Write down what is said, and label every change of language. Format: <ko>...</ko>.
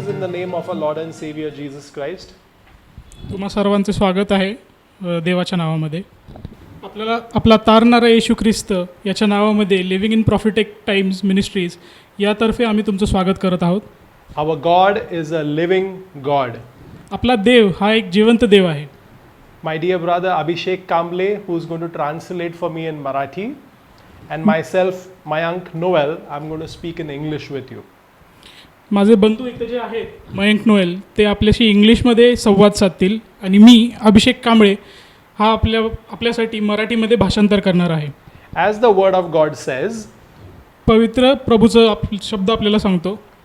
<en>name of our Lord and Savior Jesus Christ.</en> <mr>तुम्हा सर्वांचे स्वागत आहे देवाच्या नावामध्ये. आपला तारणारा येशू ख्रिस्त याच्या नावामध्ये living in prophetic times ministries यातर्फे आम्ही तुमचं स्वागत करत आहोत.</mr> <en>Our God is a living God.</en> <mr>आपला देव हा एक जिवंत देव आहे.</mr> <en>My dear brother Abhishek Kamble, who is going to translate for me in Marathi, and myself, Mayank Noel, I'm going to speak in English with you.</en> <mr>माझे बंधू इथे जे आहेत मयंक नोएल ते आपल्याशी इंग्लिशमध्ये संवाद साधतील आणि मी अभिषेक कांबळे हा आपल्यासाठी मराठीमध्ये भाषांतर करणार आहे.</mr> <en>As the word of God says,</en> <mr>पवित्र प्रभूचा शब्द आपल्याला सांगतो</mr>